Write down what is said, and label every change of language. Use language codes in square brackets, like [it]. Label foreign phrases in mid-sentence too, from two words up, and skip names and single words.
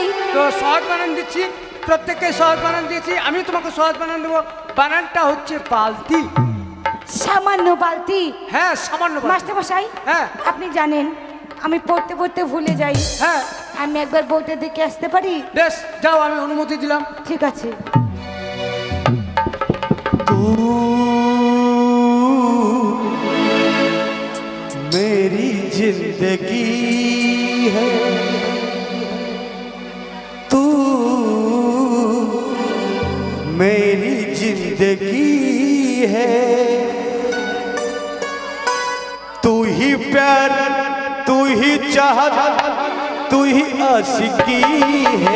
[bn] তো সহজ বানান দিচ্ছি, প্রত্যেককে সহজ বানান দিয়েছি। আমি তোমাকে সহজ বানান দেবো। বানানটা হচ্ছে বালতি। সামান্য বালতি? হ্যাঁ, সামান্য বালতি। মাস্টার মশাই, হ্যাঁ আপনি জানেন আমি পড়তে পড়তে ভুলে যাই। হ্যাঁ, আমি একবার বউটা দেখে আসতে পারি? বেশ, যাও, আমি অনুমতি দিলাম। ঠিক আছে। [hi] मेरी जिंदगी है तू, मेरी जिंदगी है तू ही प्यार, तू ही चाहत, तू ही आशिकी है।